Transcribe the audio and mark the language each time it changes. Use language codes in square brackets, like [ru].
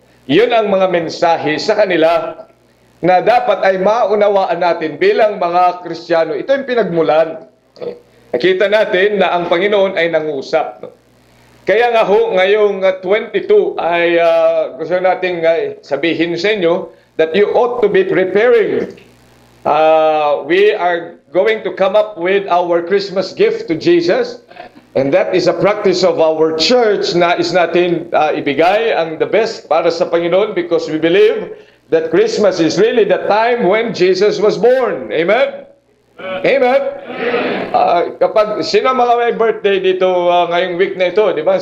[tl] Yun ang mga mensahe sa kanila na dapat ay maunawaan natin bilang mga Kristiyano. Ito yung pinagmulan. Nakita natin na ang Panginoon ay nangusap. Kaya nga ho, ngayong 22 ay gusto nating sabihin sa inyo [en] that you ought to be preparing. We are going to come up with our Christmas gift to Jesus, and that is a practice of our church [tl] na is natin ibigay ang [en] the best [tl] para sa Panginoon [en] because we believe that Christmas is really the time when Jesus was born. Amen? Amen? [tl] Kapag sino mga may birthday dito ngayong week na ito, di ba?